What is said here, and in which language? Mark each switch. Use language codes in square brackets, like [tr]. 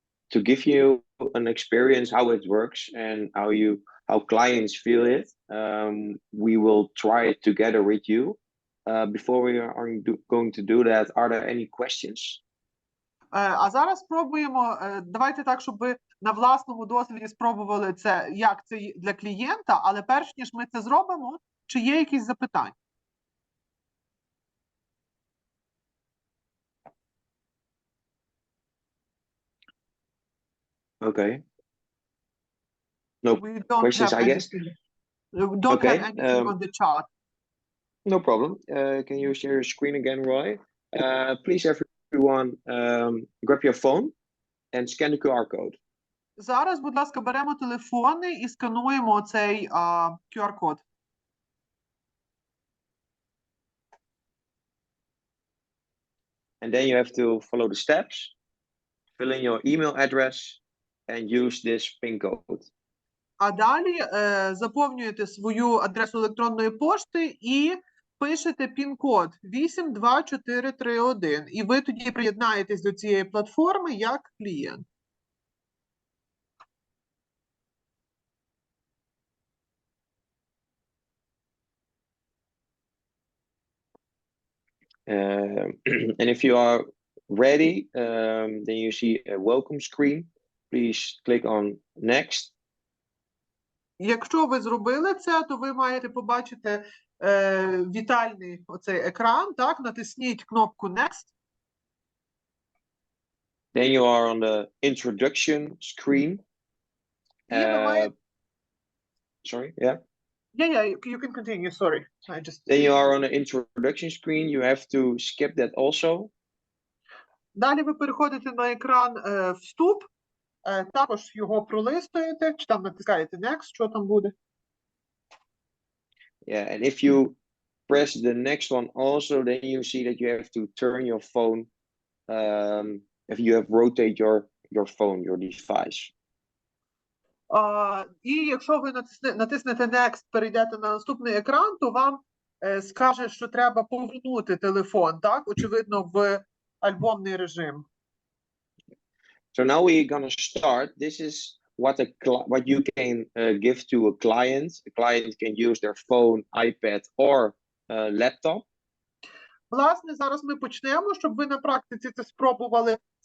[en] To give you an experience how it works and how clients feel it, we will try it together with you. Before we are going to do that, are there any questions? [uk] А зараз спробуємо, давайте так, щоб ви на власному досвіді спробували це, як це для клієнта, але перш ніж ми це зробимо, чи є якісь запитання? [en] Okay. No We don't questions, have I guess. anything. We don't Okay, have anything on the chat. No problem. Can you share your screen again, Roy? Please, everyone, grab your phone and scan the QR code. [uk] Зараз, будь ласка, беремо телефони і скануємо цей QR-код. [en] And then you have to follow the steps, fill in your email address, and use this PIN code. [uk] А далі заповнюєте свою адресу електронної пошти і пишете пін-код 82431. І ви тоді приєднаєтесь до цієї платформи як клієнт. [en] And if you are ready, then you see a welcome screen. Please click on next. [uk] Якщо ви зробили це, то ви маєте побачити вітальний оцей екран, так? Натисніть кнопку Next. [en] Then you are on the introduction screen. [uk] І ви маєте... [en] Sorry, yeah. Yeah, you can continue, sorry. Then you are on the introduction screen. You have to skip that also. [uk] Далі ви переходите на екран вступ, також його пролистуєте, чи там натискаєте Next, що там буде. [en] Yeah, and if you press the next one also, then you see that you have to turn your phone, if you have rotate your phone, your device. [uk] І якщо ви натиснете Next, перейдете на наступний екран, то вам скаже, що треба повернути телефон, так? Очевидно, в альбомний режим. [en] So now we're gonna start. This is what you can give to a client. A client can use their phone, iPad, or laptop. [uk] Власне, зараз ми почнемо, щоб ви на практиці це спробували.